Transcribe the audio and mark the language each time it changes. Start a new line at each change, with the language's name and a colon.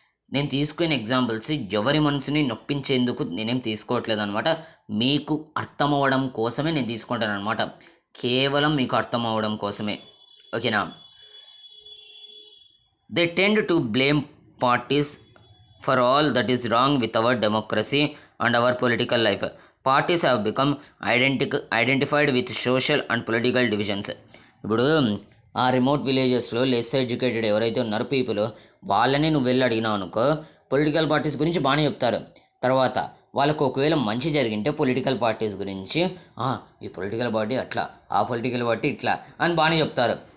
Telugu: నేను తీసుకునే ఎగ్జాంపుల్స్ ఎవరి మనసుని నొప్పించేందుకు నేనేం తీసుకోవట్లేదు అనమాట. మీకు అర్థం అవ్వడం కోసమే నేను తీసుకుంటాను అనమాట. కేవలం మీకు అర్థం అవ్వడం కోసమే. ఓకేనా?
English: They tend to blame parties for all that is wrong with our democracy and our political life. Parties have become identified with social and political divisions.
Telugu: ఇప్పుడు ఆ రిమోట్ విలేజెస్లో లెస్ ఎడ్యుకేటెడ్ ఎవరైతే ఉన్నారో పీపుల్, వాళ్ళని నువ్వు వెళ్ళి అడిగినావు అనుకో పొలిటికల్ పార్టీస్ గురించి బాగానే చెప్తారు. తర్వాత వాళ్ళకు ఒకవేళ మంచి జరిగింటే పొలిటికల్ పార్టీస్ గురించి ఈ పొలిటికల్ పార్టీ అట్లా, ఆ పొలిటికల్ పార్టీ ఇట్లా అని బాగానే చెప్తారు.